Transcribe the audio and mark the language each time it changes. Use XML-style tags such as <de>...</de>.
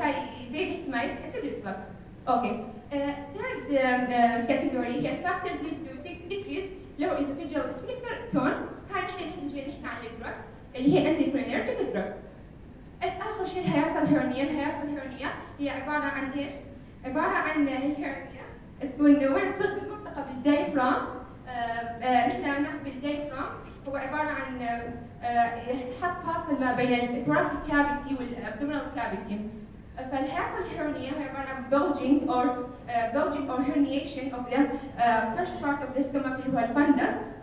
<ar>هاي زي احتماليه الاسيد ريفلكس. اوكي.</ar> <en>third category هي factors lead to decrease lower esophageal sphincter tone.</en> <ar>هاي نحن نجي نحكي عن الدراجز اللي هي anticholinergic drugs. اخر شيء الحياه الهرنيه هي عباره عن ايش؟ عباره عن الهرنيه تكون وين تصير في المنطقه بالدايفرام. نحن نحكي بالدايفرام هو عباره عن حط فاصل ما بين الثوراسيك كافيتي والابدومينال كافيتي. فالحياه الهرنيه هي عباره عن</ar> <en>bulging or herniation of the first part of the stomach</en> <ar>اللي هو الفندس.</ar>